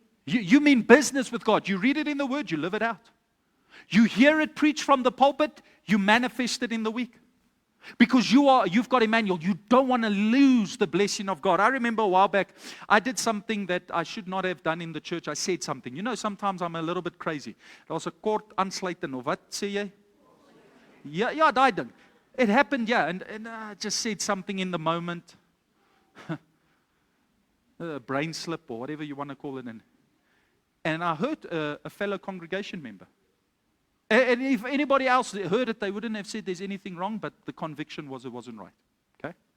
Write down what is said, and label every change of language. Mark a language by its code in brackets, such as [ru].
[en] You mean business with God. You read it in the Word, you live it out. You hear it preached from the pulpit, you manifest it in the week. Because you've got Emmanuel. You don't want to lose the blessing of God. I remember a while back, I did something that I should not have done in the church. I said something. You know, sometimes I'm a little bit crazy. [af] Daar's 'n kort aansluiting of wat sê jy? Ja, daai ding. [en] It happened, yeah, and I just said something in the moment. A brain slip or whatever you want to call it. And I hurt a fellow congregation member. And if anybody else heard it, they wouldn't have said there's anything wrong, but the conviction was it wasn't right. Okay?